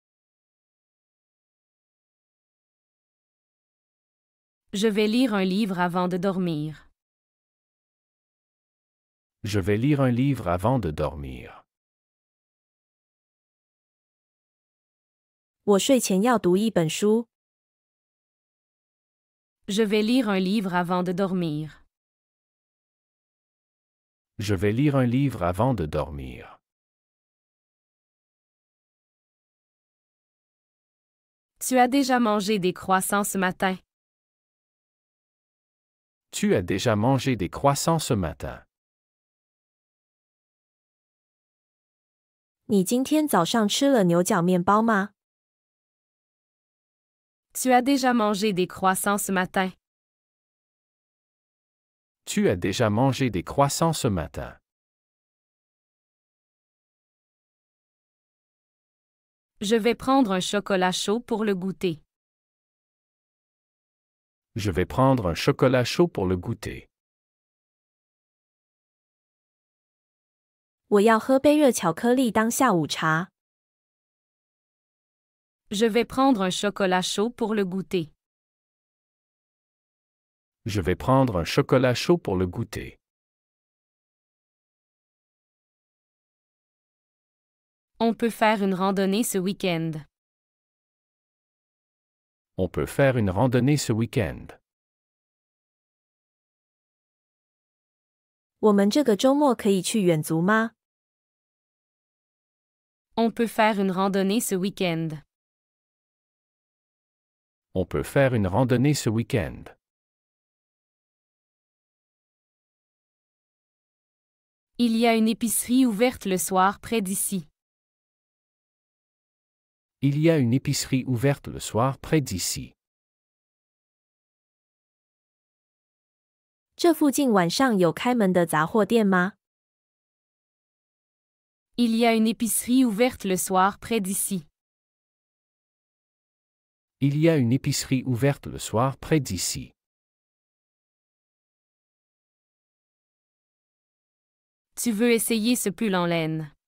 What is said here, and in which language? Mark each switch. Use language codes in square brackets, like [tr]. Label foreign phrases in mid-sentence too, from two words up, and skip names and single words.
[fr] Je vais lire un livre avant de dormir. Je vais lire un livre avant de dormir. [zh] 我睡前要读一本书。 [fr] Je vais lire un livre avant de dormir. Je vais lire un livre avant de dormir. Tu as déjà mangé des croissants ce matin? Tu as déjà mangé des croissants ce matin. [zh] 你今天早上吃了牛角面包吗？ [fr] Tu as déjà mangé des croissants ce matin? Tu as déjà mangé des croissants ce matin. Je vais prendre un chocolat chaud pour le goûter. Je vais prendre un chocolat chaud pour le goûter. [zh] 我要喝杯热巧克力当下午茶。 [fr] Je vais prendre un chocolat chaud pour le goûter. Je vais prendre un chocolat chaud pour le goûter. On peut faire une randonnée ce week-end. On peut faire une randonnée ce week-end. [zh] 我们这个周末可以去远足吗？ [fr] On peut faire une randonnée ce week-end. On peut faire une randonnée ce week-end. Il y a une épicerie ouverte le soir près d'ici. Il y a une épicerie ouverte le soir près d'ici. [zh] 这附近晚上有开门的杂货店吗？ [fr] Il y a une épicerie ouverte le soir près d'ici. Il y a une épicerie ouverte le soir près d'ici. Tu veux essayer ce pull en laine?